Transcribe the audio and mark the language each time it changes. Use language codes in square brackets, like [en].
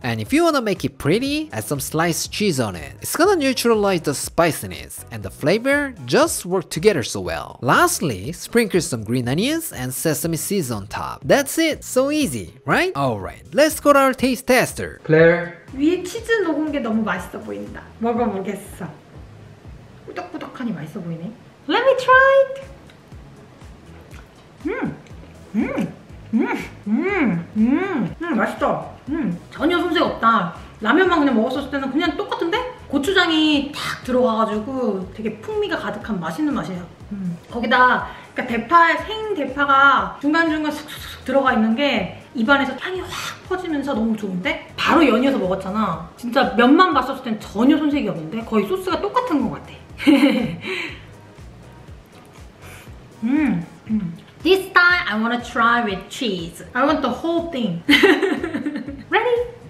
[en] And if you want to make it pretty, add some sliced cheese on it. It's gonna neutralize the spiciness and the flavor just work together so well. Lastly, sprinkle some green onions and sesame seeds on top. That's it. So easy, right? Alright, let's go to our taste tester. Claire. [ko] 위에 치즈 녹은 게 너무 맛있어 보인다. 먹어보겠어. 꾸덕꾸덕하니 맛있어 보이네. [en] Let me try it. [ko] 맛있어. 전혀 손색 없다. 라면만 그냥 먹었을 때는 그냥 똑같은데? 고추장이 탁 들어가가지고 되게 풍미가 가득한 맛있는 맛이에요. 거기다 그러니까 대파, 생 대파가 중간중간 쑥쑥 들어가 있는 게 입안에서 향이 확 퍼지면서 너무 좋은데? 바로 연이어서 먹었잖아. 진짜 면만 봤었을 땐 전혀 손색이 없는데? 거의 소스가 똑같은 것 같아. [en] This time I want to try with cheese. I want the whole thing. Ready?